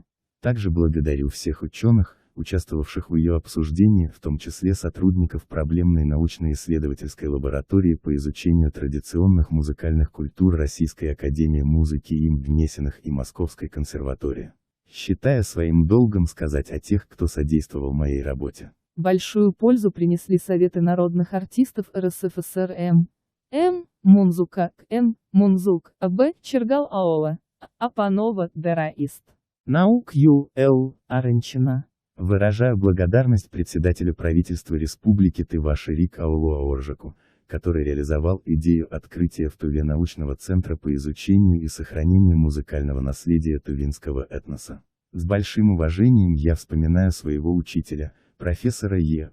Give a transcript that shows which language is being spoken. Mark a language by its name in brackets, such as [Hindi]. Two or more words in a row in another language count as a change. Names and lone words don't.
[Russian] Также благодарю всех ученых, участвовавших в ее обсуждении, в том числе сотрудников проблемной научно-исследовательской лаборатории по изучению традиционных музыкальных культур Российской академии музыки им Гнесиных и Московской консерватории. Считаю своим долгом сказать о тех, кто содействовал моей работе. Большую пользу принесли советы народных артистов РСФСР М. Мунзука, Н. Мунзук, Б. Чергал Аола, А. Панова, Дераист. Наук Ю. Л. Аренчина. Выражаю благодарность председателю правительства Республики Тыва Шерик Аулу Аоржаку, который реализовал идею открытия в Туве научного центра по изучению и сохранению музыкального наследия тувинского этноса. С большим уважением я вспоминаю своего учителя, профессора Е.